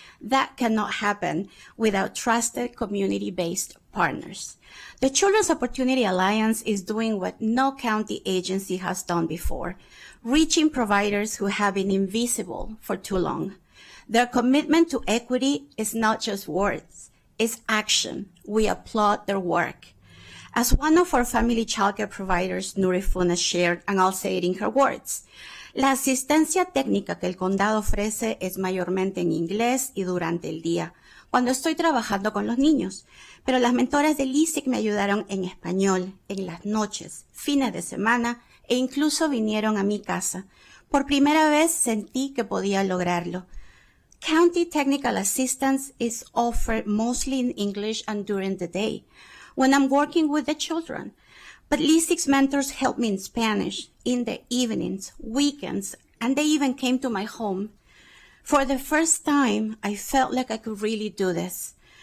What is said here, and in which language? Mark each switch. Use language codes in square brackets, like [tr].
[en] That cannot happen without trusted community-based partners. The Children's Opportunity Alliance is doing what no county agency has done before, reaching providers who have been invisible for too long. Their commitment to equity is not just words, it's action. We applaud their work. As one of our family childcare providers, Nuri Funes, shared, and I'll say it in her words, [es] la asistencia técnica que el condado ofrece es mayormente en inglés y durante el día, cuando estoy trabajando con los niños. Pero las mentoras del ISIC me ayudaron en español, en las noches, fines de semana, e incluso vinieron a mi casa. Por primera vez sentí que podía lograrlo. [en] County technical assistance is offered mostly in English and during the day, when I'm working with the children. But LISIC's mentors help me in Spanish, in the evenings, weekends, and they even came to my home. For the first time, I felt like I could really do this.